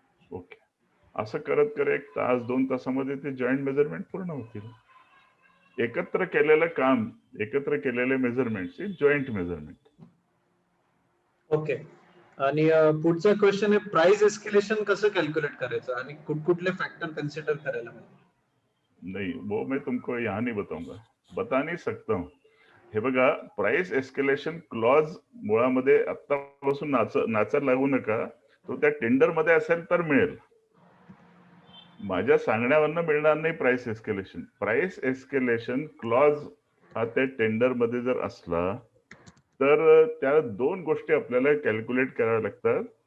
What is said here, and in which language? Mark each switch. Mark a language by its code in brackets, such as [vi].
[mr] Okay, असं करत करत 1 तास 2 तासामध्ये ते जॉईंट मेजरमेंट पूर्ण होतील. एकत्र केलेलं काम, एकत्र केलेले मेजरमेंट जॉईंट मेजरमेंट. ओके. आणि पुढचा क्वेश्चन आहे प्राइस एस्केलेशन कसं कॅल्क्युलेट करायचं आणि कुठले फॅक्टर कन्सिडर करायला पाहिजे? [hi] नहीं, वो मैं तुमको यहाँ नहीं बताऊंगा, बता नहीं सकता हूँ. [mr] हे बघा, प्राइस एस्केलेशन क्लॉज मुळामध्ये आत्तापासून नाचायला लागू नका. तो त्या टेंडर मध्ये असेल तर मिळेल. माझ्या सांगण्यावरनं मिळणार नाही price escalation. Price escalation clause हा त्या टेंडर मध्ये जर असला तर त्या 2 गोष्टी आपल्याला कॅल्क्युलेट कराव्या लागतात.